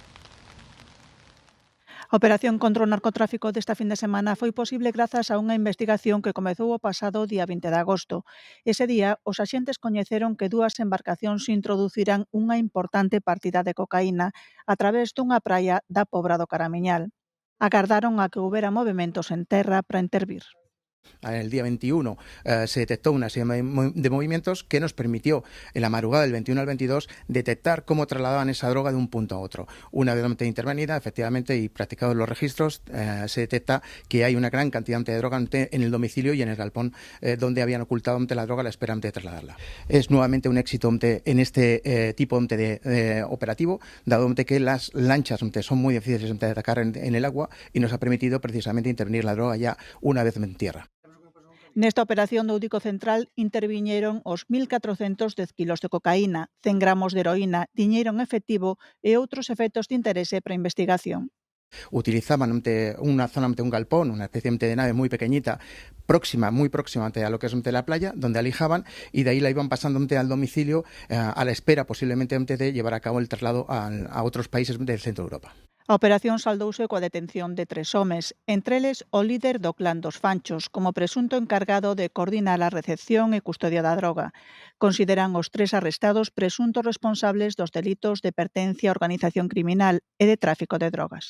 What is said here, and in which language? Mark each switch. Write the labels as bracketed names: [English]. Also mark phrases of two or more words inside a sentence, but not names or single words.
[Galician] A operación contra o narcotráfico desta fin de semana foi posible grazas a unha investigación que comezou o pasado día 20 de agosto. Ese día, os axentes coñeceron que 2 embarcacións introducirán unha importante partida de cocaína a través dunha praia da Pobra do Caramiñal. Agardaron a que houbera movementos en terra para intervir. [Spanish] El día 21 se detectó una serie de movimientos que nos permitió, en la madrugada del 21 al 22, detectar cómo trasladaban esa droga de un punto a otro. Una vez intervenida, efectivamente, y practicados los registros, se detecta que hay una gran cantidad de droga en el domicilio y en el galpón donde habían ocultado la droga a la espera de trasladarla. Es nuevamente un éxito en este tipo de operativo, dado que las lanchas son muy difíciles de atacar en el agua y nos ha permitido precisamente intervenir la droga ya una vez en tierra. [Galician] Nesta operación do Údico Central interviñeron os 1.410 kilos de cocaína, 100 gramos de heroína, diñeiro en efectivo e outros efectos de interese para a investigación. [Spanish] Utilizaban una zona, un galpón, una especie de nave muy pequeñita, muy próxima a lo que es la playa, donde alijaban y de ahí la iban pasando al domicilio a la espera posiblemente de llevar a cabo el traslado a otros países del centro de Europa. [Galician] A operación saldouse coa detención de 3 homes, entre eles o líder do clan dos Fanchos, como presunto encargado de coordinar a recepción e custodia da droga. Consideran os 3 arrestados presuntos responsables dos delitos de pertencia a organización criminal e de tráfico de drogas.